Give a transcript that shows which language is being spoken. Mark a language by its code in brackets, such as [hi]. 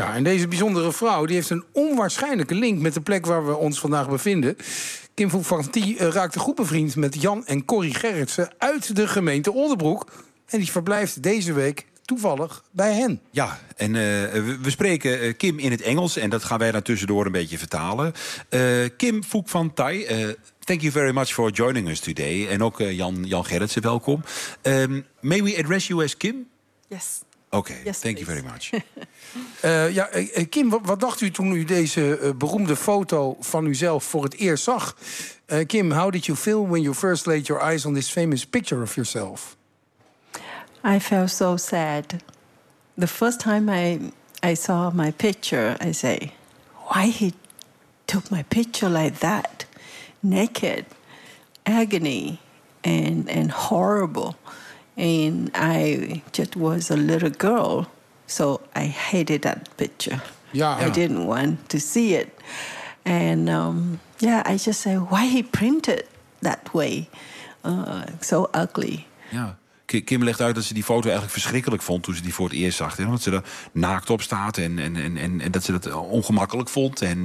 [nl] Ja, en deze bijzondere vrouw die heeft een onwaarschijnlijke link met de plek waar we ons vandaag bevinden. Kim Phuc Van Thi raakte goed bevriend met Jan en Corrie Gerritsen uit de gemeente Oldebroek. En die verblijft deze week toevallig bij hen. Ja, en we spreken Kim in het Engels en dat gaan wij daar tussendoor een beetje vertalen. [en] Kim Phuc Van Thi, thank you very much for joining us today. [nl] En ook Jan Gerritsen, welkom. [en] May we address you as Kim? Yes. Oké, okay, yes, thank please. You very much. [nl] Kim, wat dacht u toen u deze beroemde foto van uzelf voor het eerst zag? [en] Kim, how did you feel when you first laid your eyes on this famous picture of yourself? I felt so sad. The first time I saw my picture, I say, why he took my picture like that? Naked, agony, and horrible. And I just was a little girl, so I hated that picture. Yeah. I didn't want to see it. And I just say, why he printed that way? So ugly. Yeah. [nl] Kim legt uit dat ze die foto eigenlijk verschrikkelijk vond toen ze die voor het eerst zag. Dat ze er naakt op staat en dat ze dat ongemakkelijk vond.